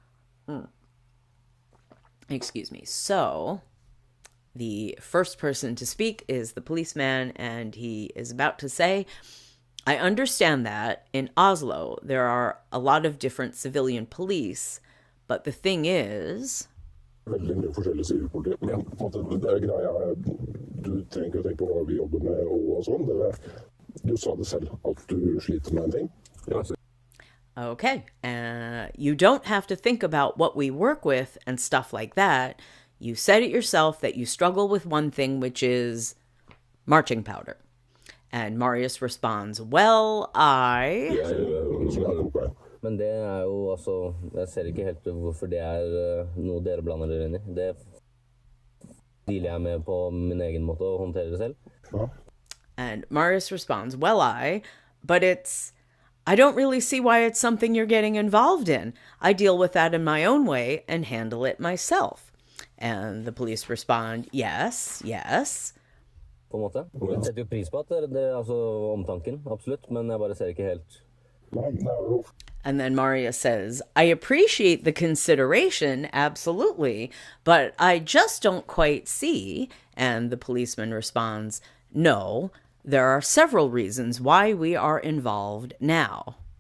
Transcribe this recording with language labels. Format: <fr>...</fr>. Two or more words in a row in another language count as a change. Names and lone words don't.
<en>Excuse me. So the first person to speak is the policeman, and he is about to say, I understand that in Oslo there are a lot of different civilian police, but the thing is...</en> <no>Veldig mye forskjellige sider i politiet, men på en måte det greia du trenger ikke å tenke på hva vi jobber med og sånn. Du sa det selv, at du sliter med en ting. Ja.</no> <en>Okay, you don't have to think about what we work with and stuff like that. You said it yourself that you struggle with one thing, which is marching powder. And Marius responds, well,</en> <no>Men det jo altså, jeg ser ikke helt hvorfor det noe dere blander dere inn i. Det dealer jeg med på min egen måte å håndtere det selv. Ja.</no> <en>And Marius responds, well, but I don't really see why it's something you're getting involved in. I deal with that in my own way and handle it myself. And the police respond, yes.</en> <no>På en måte. Jeg setter jo pris på at det altså omtanken, absolutt, men jeg bare ser ikke helt.</no> <en>And then Marius says, I appreciate the consideration, absolutely, but I just don't quite see. And the policeman responds, no, there are several reasons why we are involved now.</en>